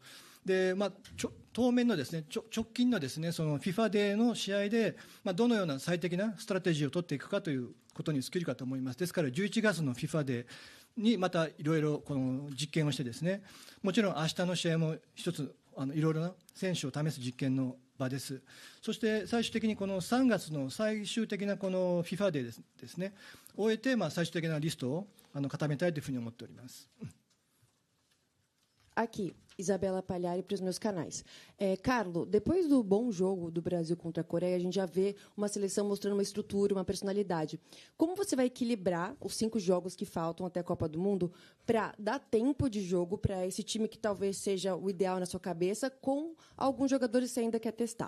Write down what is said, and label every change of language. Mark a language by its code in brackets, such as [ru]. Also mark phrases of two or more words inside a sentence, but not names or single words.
[ja] で当面のですね直近のですねFIFA デーの試合でどのような最適なストラテジーを取っていくかということに尽きるかと思います。ですから11月の FIFA デーにまたいろいろこの実験をしてですね、もちろん明日の試合も一ついろいろな選手を試す実験の場です。そして最終的にこの3月の最終的なこの FIFA デーですね終えて最終的なリストを固めたいというふうに思っております。 [pt] Aqui, Isabela Palhari para os meus canais. Carlo, depois do bom jogo do Brasil contra a Coreia, a gente já vê uma seleção mostrando uma estrutura, uma personalidade. Como você vai equilibrar os 5 jogos que faltam até a Copa do Mundo para dar tempo de jogo para esse time que talvez seja o ideal na sua cabeça, com alguns jogadores que você ainda quer testar?